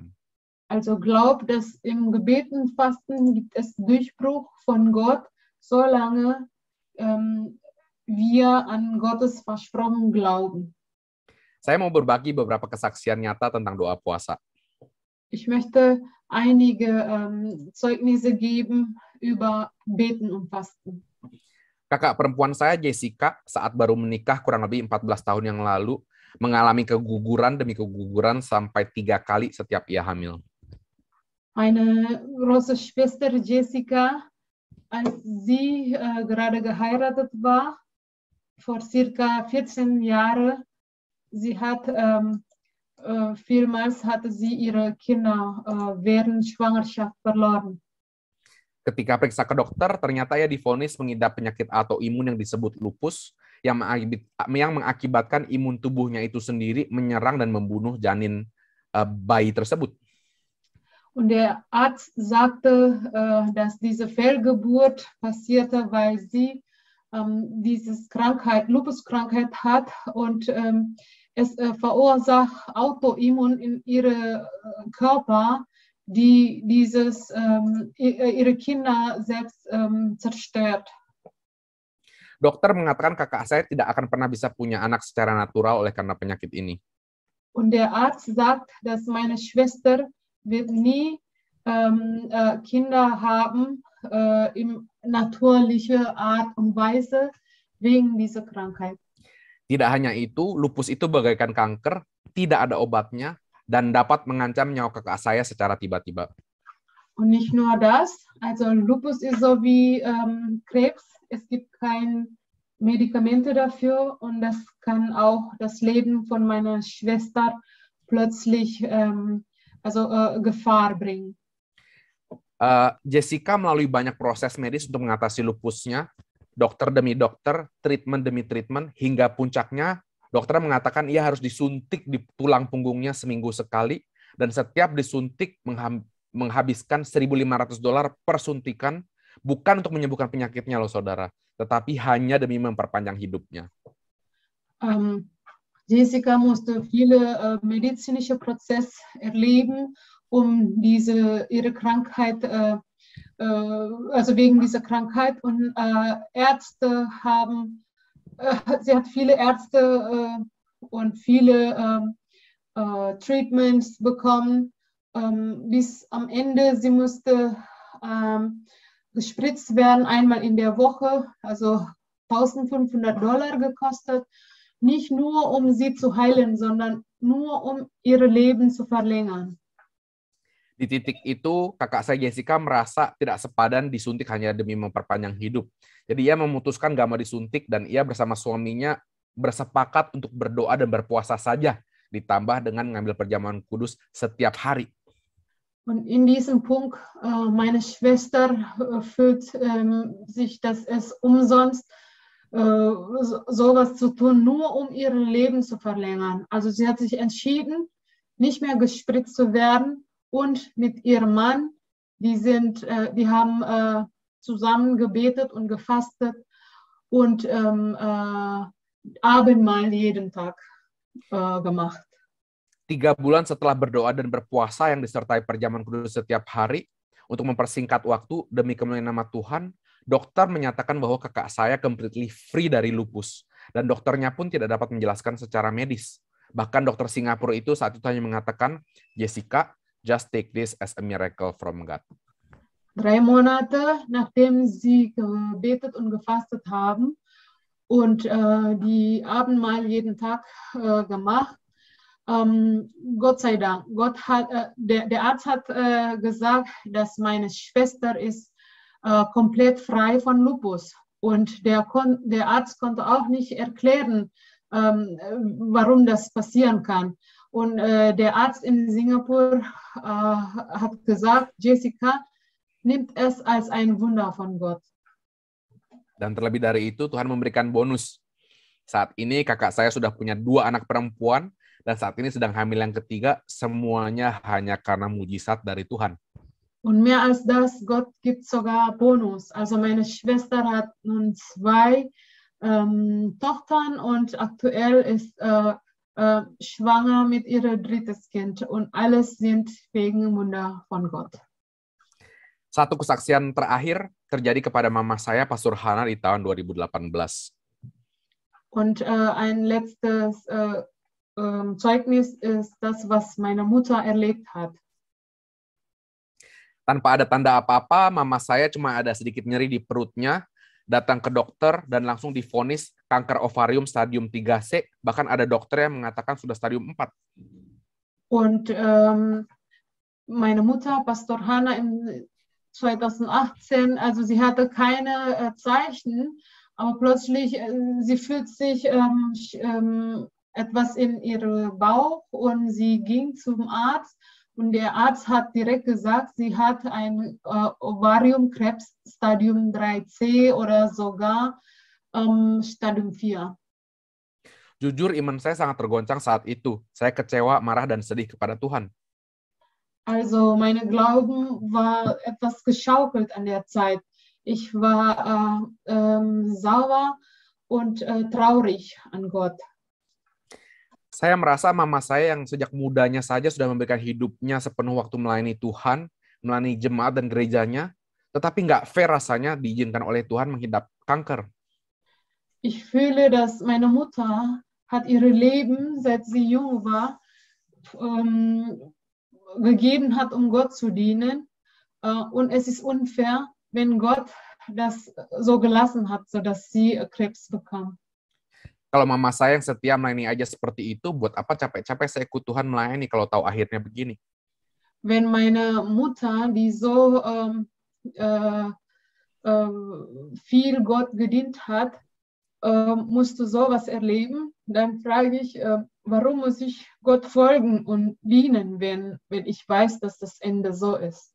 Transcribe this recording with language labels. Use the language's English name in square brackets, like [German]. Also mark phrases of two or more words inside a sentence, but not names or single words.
[German] Also glaub, dass im Gebet und Fasten gibt es Durchbruch von Gott, solange wir an Gottes Versprochen glauben. [Indonesian] Saya mau berbagi beberapa kesaksian nyata tentang doa puasa. [German] Ich möchte einige Zeugnisse geben über Beten und Fasten. [Indonesian] Kakak perempuan saya, Jessica, saat baru menikah kurang lebih 14 tahun yang lalu, mengalami keguguran demi keguguran sampai 3 kali setiap ia hamil. [German] Meine große Schwester Jessica, als sie gerade geheiratet war, vor circa 14 Jahren, vielmals hatte sie ihre Kinder während Schwangerschaft verloren. [Indonesian] Ketika periksa ke dokter, ternyata ia divonis mengidap penyakit autoimun yang disebut lupus, yang mengakibatkan imun tubuhnya itu sendiri menyerang dan membunuh janin bayi tersebut. [German] Und der Arzt sagte, dass diese Fehlgeburt passierte, weil sie Lupuskrankheit hat und es verursacht Autoimmun in ihrem Körper, die ihre Kinder selbst zerstört. [Indonesian] Dokter mengatakan kakak saya tidak akan pernah bisa punya anak secara natural oleh karena penyakit ini. [German] Und der Arzt sagt, dass meine Schwester wird nie Kinder haben in natürlicher Art und Weise wegen dieser Krankheit. [Indonesian] Tidak hanya itu, lupus itu bagaikan kanker, tidak ada obatnya, dan dapat mengancam nyawa kakak saya secara tiba-tiba. [German] Und nicht nur das, also Lupus ist so wie Krebs, es gibt keine Medikamente dafür und das kann auch das Leben von meiner Schwester plötzlich Gefahr bringen. [Indonesian] Jessica melalui banyak proses medis untuk mengatasi lupusnya, dokter demi dokter, treatment demi treatment, hingga puncaknya dokter mengatakan ia harus disuntik di tulang punggungnya seminggu sekali, dan setiap disuntik menghabiskan $1.500 per suntikan, bukan untuk menyembuhkan penyakitnya loh saudara, tetapi hanya demi memperpanjang hidupnya. [German] Jessica musste viele medizinische Prozesse erleben, um ihre Krankheit, also wegen dieser Krankheit, und sie hat viele Ärzte und viele Treatments bekommen, bis am Ende sie musste gespritzt werden, einmal in der Woche, also $1.500 gekostet, nicht nur um sie zu heilen, sondern nur um ihr Leben zu verlängern. [Indonesian] Di titik itu, kakak saya Jessica merasa tidak sepadan disuntik hanya demi memperpanjang hidup. Jadi ia memutuskan gak mau disuntik dan ia bersama suaminya bersepakat untuk berdoa dan berpuasa saja, ditambah dengan mengambil perjamuan kudus setiap hari. [German] Und in diesem Punkt, meine Schwester fühlt sich, dass es umsonst sowas zu tun, nur um ihr Leben zu verlängern. Also sie hat sich entschieden, nicht mehr gespritzt zu werden, und mit ihrem Mann, die haben zusammen gebetet und gefastet und Abendmahl jeden Tag gemacht. [Indonesian] 3 bulan setelah berdoa dan berpuasa yang disertai perjamuan kudus setiap hari, untuk mempersingkat waktu demi kemuliaan nama Tuhan, dokter menyatakan bahwa kakak saya [English] completely free [Indonesian] dari lupus, dan dokternya pun tidak dapat menjelaskan secara medis. Bahkan dokter Singapura itu saat itu hanya mengatakan, [English] Jessica, just take this as a miracle from God. [German] 3 Monate, nachdem sie gebetet und gefastet haben und die Abendmahl jeden Tag gemacht, Gott sei Dank, der Arzt hat gesagt, dass meine Schwester ist komplett frei von Lupus. Und der Arzt konnte auch nicht erklären, warum das passieren kann. Und der Arzt in Singapur hat gesagt, Jessica nimmt es als ein Wunder von Gott. [Indonesian] Dan terlebih dari itu, Tuhan memberikan bonus. Saat ini kakak saya sudah punya 2 anak perempuan, dan saat ini sedang hamil yang ketiga, semuanya hanya karena mujizat dari Tuhan. [German] Und mehr als das, Gott gibt sogar Bonus. Also meine Schwester hat nun 2 Tochtern und aktuell ist schwanger mit ihrem 3. Kind. Und alles sind wegen Wunder von Gott. [Indonesian] Satu kesaksian terakhir terjadi kepada mama saya, Pastor Hana, di tahun 2018. [German] Und ein letztes Zeugnis ist das, was meine Mutter erlebt hat. [Indonesian] Tanpa ada tanda apa-apa, mama saya cuma ada sedikit nyeri di perutnya, datang ke dokter dan langsung divonis kanker ovarium stadium 3C, bahkan ada dokter yang mengatakan sudah stadium 4. [German] Und meine Mutter, Pastor Hanna, im 2018, also sie hatte keine Zeichen, aber plötzlich, sie fühlt sich etwas in ihrem Bauch und sie ging zum Arzt und der Arzt hat direkt gesagt, sie hat ein Ovariumkrebs Stadium 3C oder sogar Stadium 4. [Indonesian] Jujur, iman saya sangat tergoncang saat itu. Saya kecewa, marah, dan sedih kepada Tuhan. [German] Also meine Glauben war etwas geschaukelt an der Zeit. Ich war sauer und traurig an Gott. [Indonesian] Saya merasa mama saya yang sejak mudanya saja sudah memberikan hidupnya sepenuh waktu melayani Tuhan, melayani jemaat dan gerejanya, tetapi nggak fair rasanya diizinkan oleh Tuhan menghidap kanker. [German] Ich fühle, dass meine Mutter hat ihr Leben, seit sie jung war, gegeben hat, um Gott zu dienen. Und es ist unfair, wenn Gott das so gelassen hat, sodass sie Krebs bekam. [Indonesian] Kalau mama saya yang setia melayani aja seperti itu, buat apa capek-capek saya ikut Tuhan melayani kalau tahu akhirnya begini? [German] Wenn meine Mutter, die so viel Gott gedient hat, musste sowas erleben, dann frage ich, warum muss ich Gott folgen und dienen, wenn ich weiß, dass das Ende so ist?